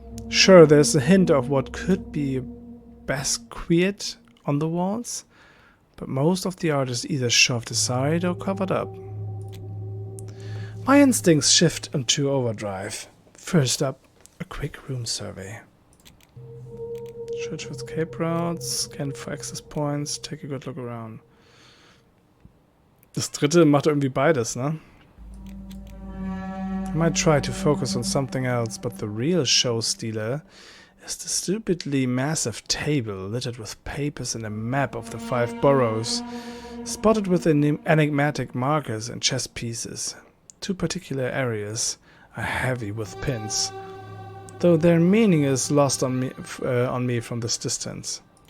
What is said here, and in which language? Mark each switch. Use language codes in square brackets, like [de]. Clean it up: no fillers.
[en] Sure, there's a hint of what could be a Basquiat on the walls, but most of the art is either shoved aside or covered up. My instincts shift into overdrive. First up, a quick room survey. Search for escape routes, scan for access points, take a good look around. [de] Das dritte macht irgendwie beides, ne? [en] I might try to focus on something else, but the real show stealer is the stupidly massive table littered with papers and a map of the 5 boroughs, spotted with enigmatic markers and chess pieces. 2 particular areas are heavy with pins, though their meaning is lost on me from this distance.